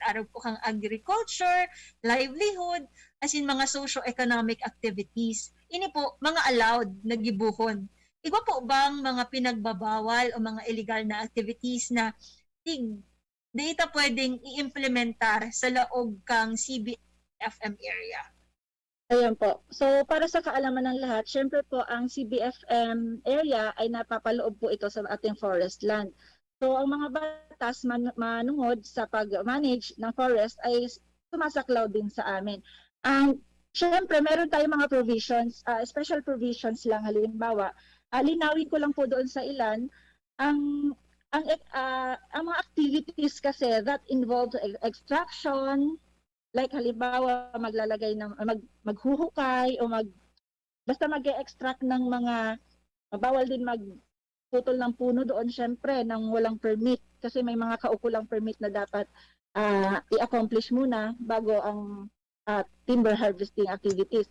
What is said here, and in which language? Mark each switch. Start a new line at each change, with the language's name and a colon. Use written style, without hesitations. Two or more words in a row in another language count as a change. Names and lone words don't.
Bikol: Araw po kang agriculture, livelihood,
English: as in
Bikol: mga
English: socio-economic activities.
Bikol: Ini po, mga allowed na gibuhon. Iba po bang mga pinagbabawal o mga illegal na activities na data pwedeng i-implementar sa laog kang CBFM area?
Filipino: Ayan po. So para sa kaalaman ng lahat, syempre po ang CBFM area ay napapaloob po ito sa ating
English: forest land.
Filipino: So ang mga batas manungod sa pag-manage ng forest ay sumasaklaw din sa amin. Syempre meron tayong mga provisions,
English: special provisions
Filipino: lang halimbawa. Linawin ko lang po doon sa ilan ang mga activities kasi
English: that involve extraction,
Filipino: like halimbawa maglalagay ng maghuhukay o basta mag-extract ng mga bawal din putol ng puno doon syempre nang walang permit kasi may mga kaukulang permit na dapat i-accomplish muna bago ang
English: timber harvesting activities.